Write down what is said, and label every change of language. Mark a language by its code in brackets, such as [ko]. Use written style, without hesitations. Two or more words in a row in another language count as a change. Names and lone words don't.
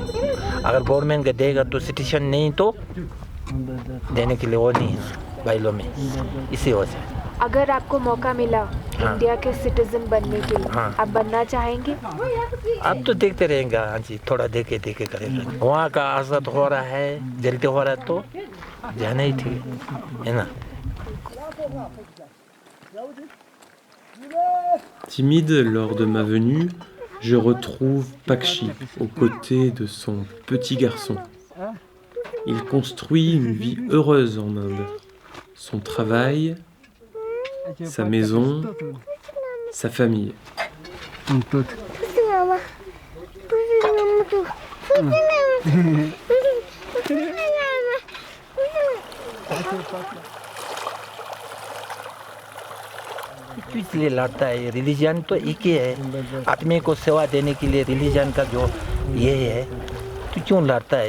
[hi] अगर गवर्नमेंट का देगा तो सिटीजन, नहीं तो देने के लिए वो नहीं है बाइलो में, इसी वजह से। अगर आपको मौका मिला इंडिया के सिटीजन बनने के लिए, आप बनना चाहेंगे? अब तो देखते रहेंगे। हाँ जी, थोड़ा देखे करेंगे। वहाँ का आज़ाद हो रहा है, जल्दी हो रहा है, तो जाना ही ठीक है ना। [fr] Timide lors de ma venue, je retrouve Pakshi aux côtés de son petit garçon. Il construit une vie heureuse en Inde. Son travail, sa maison, sa famille. [hi] इसलिए लड़ता है। रिलीजन तो एक ही है, आदमी को सेवा देने के लिए रिलीजन का जो ये है, तो क्यों लड़ता है?